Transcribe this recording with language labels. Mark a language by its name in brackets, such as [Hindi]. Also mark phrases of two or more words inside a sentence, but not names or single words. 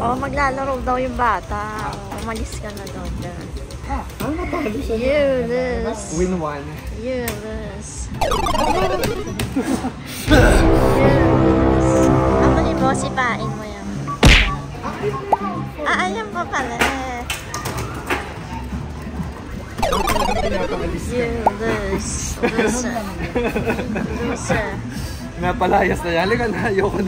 [Filipino] maglalaro daw yung bata. Umalis ka na daw dyan. Ano natalo siya? [English] You lose. Win 1. You lose. You lose. [Filipino] Ano mo, sipain mo yan. Ayan pa pala. [English] You lose. Loser. Loser. [Filipino] Napalayas na yan. Halika na, ayoko na.